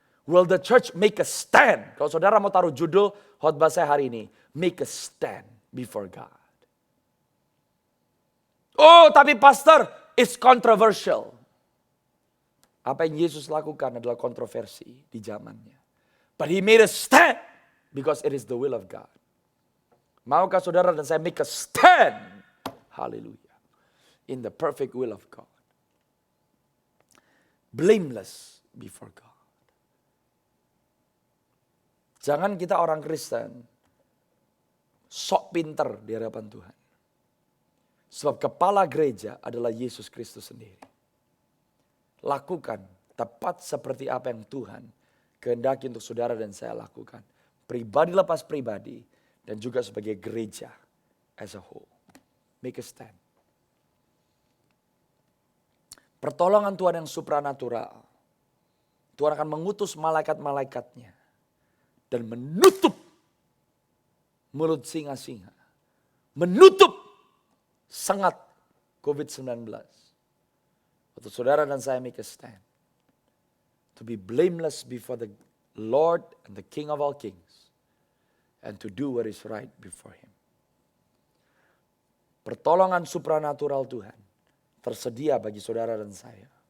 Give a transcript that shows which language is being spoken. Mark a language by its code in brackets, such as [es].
[en] Will the church make a stand? [id] Kalau saudara mau taruh judul khotbah saya hari ini, [en] make a stand before God. Oh, tapi pastor, it's controversial. [id] Apa yang Yesus lakukan adalah kontroversi di zamannya. [en] But he made a stand because it is the will of God. [id] Maukah saudara dan saya [en] make a stand? Hallelujah. In the perfect will of God. Blameless before God. [id] Jangan kita orang Kristen sok pinter di hadapan Tuhan. Sebab kepala gereja adalah Yesus Kristus sendiri. Lakukan tepat seperti apa yang Tuhan kehendaki untuk saudara dan saya lakukan. Pribadi lepas pribadi dan juga sebagai gereja [en] as a whole. Make a stand. [id] Pertolongan Tuhan yang supranatural. Tuhan akan mengutus malaikat-malaikatnya. Dan menutup mulut singa-singa. Menutup sengat COVID-19. Untuk saudara dan saya [en] make a stand. To be blameless before the Lord and the King of all kings. And to do what is right before Him. [id] Pertolongan supranatural Tuhan tersedia bagi saudara dan saya.